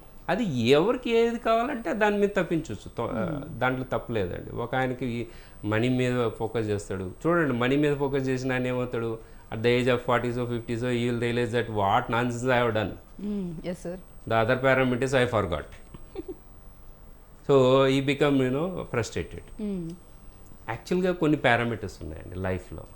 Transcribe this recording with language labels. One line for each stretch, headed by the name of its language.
Telugu: అది ఎవరికి ఏది కావాలంటే దాని మీద తప్పించవచ్చు, దాంట్లో తప్పులేదండి. ఒక ఆయనకి మనీ మీద ఫోకస్ చేస్తాడు, చూడండి మనీ మీద ఫోకస్ చేసిన ఆయన ఏమవుతాడు,
English: At the age of 40s or 50s he will realize that what nonsense I have done. Yes, sir. The other parameters I forgot. So he become frustrated.
Telugu: యాక్చువల్గా కొన్ని parameters ఉన్నాయండి లైఫ్లో.